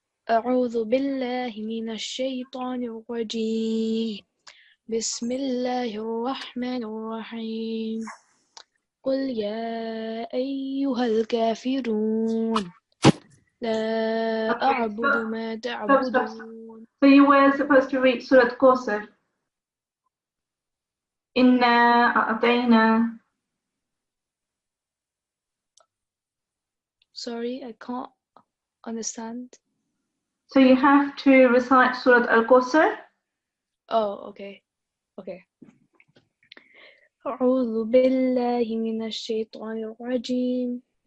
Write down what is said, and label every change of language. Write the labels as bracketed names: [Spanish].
[Arabic] أعوذ بالله من الشيطان الرجيم. بسم الله الرحمن الرحيم. قل يا أيها الكافرون لا أعبد ما تعبدون. [English] So you were supposed to read Surah Qasr. Inna a'tayna. Sorry, I can't understand. So you have to recite Surah Al-Qasr. Oh, okay. [Arabic] أعوذ بالله من الشيطان الرجيم.